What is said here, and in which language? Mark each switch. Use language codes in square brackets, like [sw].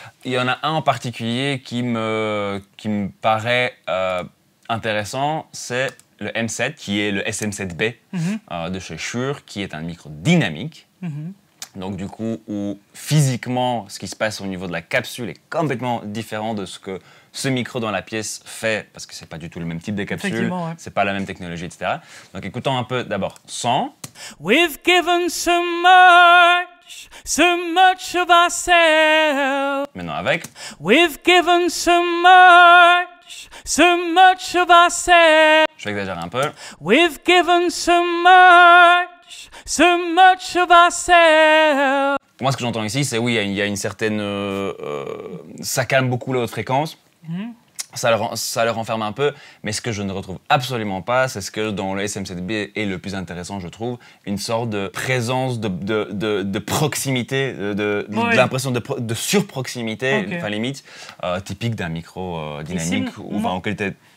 [fr] Il y en a un en particulier qui me paraît intéressant, c'est le M7, qui est le SM7B de chez Shure, qui est un micro dynamique. Donc du coup, où physiquement, ce qui se passe au niveau de la capsule est complètement différent de ce que ce micro dans la pièce fait, parce que c'est pas du tout le même type de capsule, c'est pas la même technologie, etc. Donc écoutons un peu d'abord sans. [en] We've given so much of ourselves. [fr] Maintenant avec. [en] We've given so much of ourselves. [fr] Je vais exagérer un peu. [en] We've given so much of ourselves. [fr] Moi, ce que j'entends ici, c'est il y a une certaine... ça calme beaucoup la haute fréquence. Ça le renferme un peu. Mais ce que je ne retrouve absolument pas, c'est ce que dans le SM7B est le plus intéressant, je trouve. Une sorte de présence de proximité, de l'impression de surproximité, enfin limite, typique d'un micro dynamique en lequel